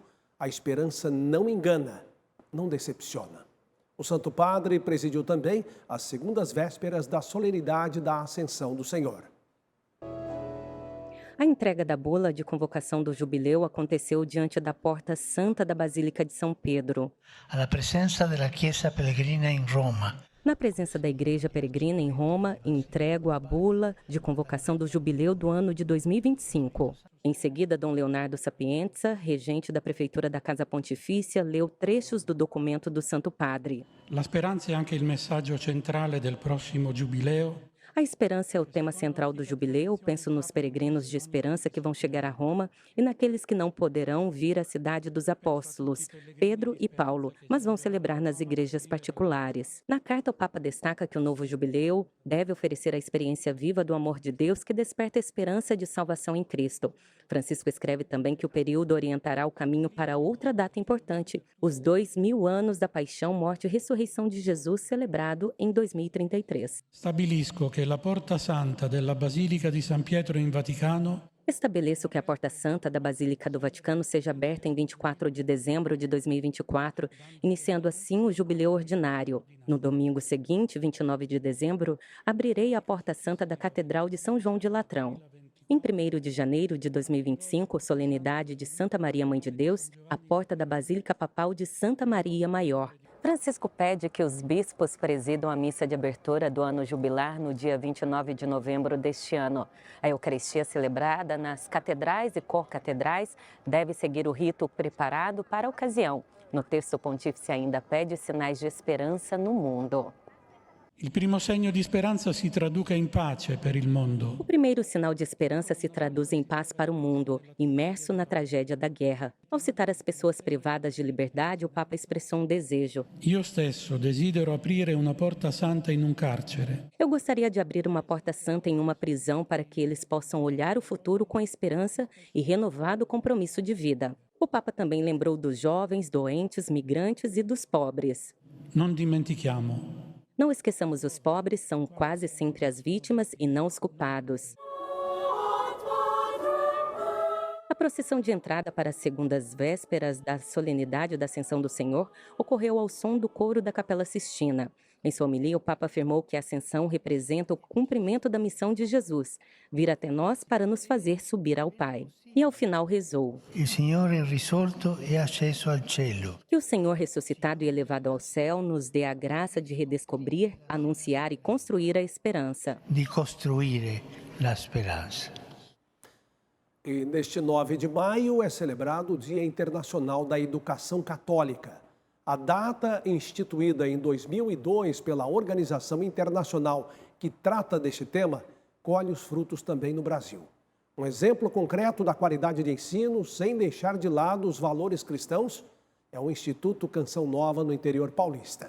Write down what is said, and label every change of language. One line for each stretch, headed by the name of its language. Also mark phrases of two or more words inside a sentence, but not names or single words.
Portuguese: A esperança não engana, não decepciona. O Santo Padre presidiu também as segundas vésperas da solenidade da Ascensão do Senhor. A entrega da bula de convocação do Jubileu aconteceu diante da Porta Santa da Basílica de São Pedro.
Italian: Alla presenza della Chiesa Pellegrina in Roma.
Portuguese: Na presença da Igreja Peregrina em Roma, entrego a bula de convocação do Jubileu do ano de 2025. Em seguida, Dom Leonardo Sapienza, regente da Prefeitura da Casa Pontifícia, leu trechos do documento do Santo Padre.
Italian: La speranza è anche il messaggio centrale del prossimo Giubileo.
Portuguese: A esperança é o tema central do Jubileu. Penso nos peregrinos de esperança que vão chegar a Roma e naqueles que não poderão vir à cidade dos apóstolos, Pedro e Paulo, mas vão celebrar nas igrejas particulares. Na carta, o Papa destaca que o novo Jubileu deve oferecer a experiência viva do amor de Deus que desperta a esperança de salvação em Cristo. Francisco escreve também que o período orientará o caminho para outra data importante, os 2000 anos da paixão, morte e ressurreição de Jesus, celebrado em 2033.
Italian: Stabilisco che la Porta Santa della Basilica di San Pietro in Vaticano.
Portuguese: Estabeleço que a Porta Santa da Basílica do Vaticano seja aberta em 24 de dezembro de 2024, iniciando assim o Jubileu Ordinário. No domingo seguinte, 29 de dezembro, abrirei a Porta Santa da Catedral de São João de Latrão. Em 1º de janeiro de 2025, solenidade de Santa Maria Mãe de Deus, a porta da Basílica Papal de Santa Maria Maior. Francisco pede que os bispos presidam a missa de abertura do ano jubilar no dia 29 de novembro deste ano. A Eucaristia celebrada nas catedrais e corcatedrais deve seguir o rito preparado para a ocasião. No texto, o pontífice ainda pede sinais de esperança no mundo.
Italian: Il primo segno di speranza si traduca in pace per il mondo.
Portuguese: O primeiro sinal de esperança se traduz em paz para o mundo, imerso na tragédia da guerra. Ao citar as pessoas privadas de liberdade, o Papa expressou um desejo.
Italian: Io stesso desidero aprire una porta santa in un carcere.
Portuguese: Eu gostaria de abrir uma porta santa em uma prisão para que eles possam olhar o futuro com esperança e renovado compromisso de vida. O Papa também lembrou dos jovens, doentes, migrantes e dos pobres.
Italian: Non dimentichiamo.
Portuguese: Não esqueçamos, os pobres são quase sempre as vítimas e não os culpados. A procissão de entrada para as segundas vésperas da solenidade da Ascensão do Senhor ocorreu ao som do coro da Capela Sistina. Em sua homilia, o Papa afirmou que a Ascensão representa o cumprimento da missão de Jesus, vir até nós para nos fazer subir ao Pai. E ao final rezou:
Italian: Il Signore risorto e asceso al cielo.
Portuguese: Que o Senhor ressuscitado e elevado ao céu nos dê a graça de redescobrir, anunciar e construir a esperança.
Italian: Di costruire la speranza.
Portuguese: E neste 9 de maio é celebrado o Dia Internacional da Educação Católica. A data, instituída em 2002 pela Organização Internacional que trata deste tema, colhe os frutos também no Brasil. Um exemplo concreto da qualidade de ensino, sem deixar de lado os valores cristãos, é o Instituto Canção Nova no interior paulista.